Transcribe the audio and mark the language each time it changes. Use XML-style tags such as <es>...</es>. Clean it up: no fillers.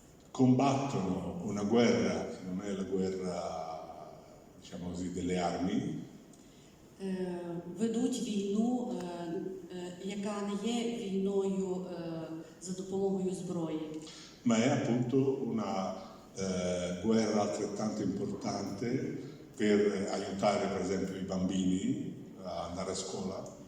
<it>combattono una guerra che non è la guerra, diciamo così, delle armi,</it> <uk>ведуть війну, яка не є війною за допомогою зброї,</uk> <it>ma è appunto una guerra altrettanto importante per aiutare per esempio i bambini a andare a scuola.</it>